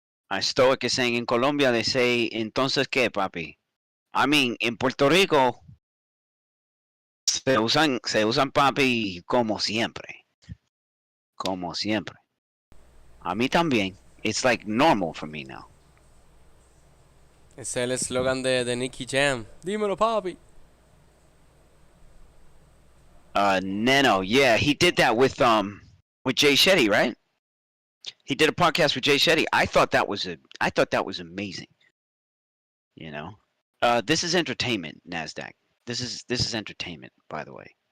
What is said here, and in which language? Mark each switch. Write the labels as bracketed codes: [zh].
[en] I Stoic is saying in Colombia they say [es] entonces qué, papi. [en] I mean, in Puerto Rico [es] se usan papi como siempre, como siempre. A mí también. [en] It's like normal for me now. [es] ese es el eslogan de Nicky Jam. Dímelo, papi. [en] Neno, yeah, he did that with Jay Shetty, right? He did a podcast with Jay Shetty. I thought that was amazing. You know, this is entertainment, Nasdaq. This is entertainment, by the way.